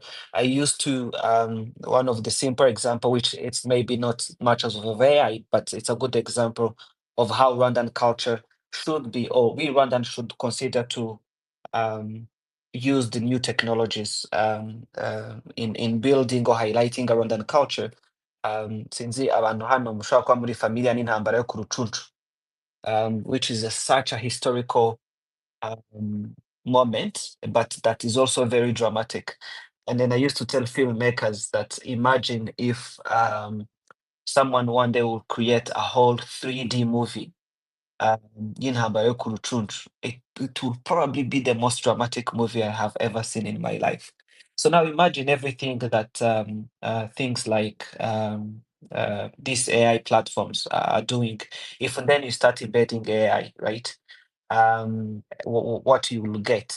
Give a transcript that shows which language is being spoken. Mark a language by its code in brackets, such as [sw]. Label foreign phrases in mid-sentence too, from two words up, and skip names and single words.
[en] I used to one of the simple example, which it's maybe not much of AI, but it's a good example of how Rwandan culture should be, or we Rwandan should consider to use the new technologies in building or highlighting Rwandan culture. [rw] Sinzi abantu hano mushobora kuba muri familia n'intambara yo ku Rucunshu, [en] which is such a historical moment, but that is also very dramatic. And then I used to tell filmmakers that imagine if someone one day will create a whole 3D movie, [rw] y'intambara yo ku Rucunshu. [en] It will probably be the most dramatic movie I have ever seen in my life. So now imagine everything that things like these AI platforms are doing. If then you start embedding AI, right? What you will get.